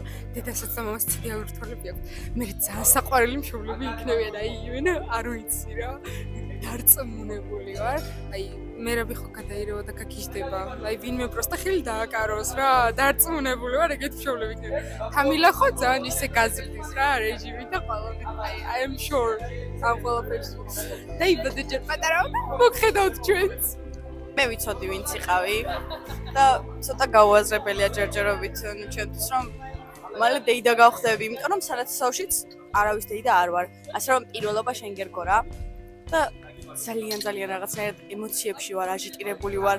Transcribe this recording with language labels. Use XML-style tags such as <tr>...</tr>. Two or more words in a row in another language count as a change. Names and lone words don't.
<ka>დედასაც და მამას ციდიალური თვალები აქვს. მე ძალიან საყვარელი მშობლები იქნებიან, აი იმენა არ ვიცი რა. დარწმუნებული ვარ. აი მერაბი ხო გადაირევა და გაგიჟდება. აი ვინმე პროსტა ხელი დააკაროს რა. დარწმუნებული ვარ ეგეთ მშობლები იქნება. თამილა ხო ძალიან ისე გაზრდის რა რეჟიმი და ყველაფერი. აი</ka> <en>I am sure</en> <ka>ამ ყველაფერს. და იბადე ჯერ პატარა და მოგხედავთ ჩვენც. მე ვიცოდი ვინც იყავი და ცოტა გაუაზრებელია ჯერჯერობით ჩვენთვის რომ მალე დეიდა გავხდები, იმიტომ რომ სალათსავშიც არავის დეიდა არ ვარ. ასე რომ პირველობა შენ გერგო რა და ძალიან რაღაცნაირად ემოციებში ვარ, აჟიტირებული ვარ.</ka>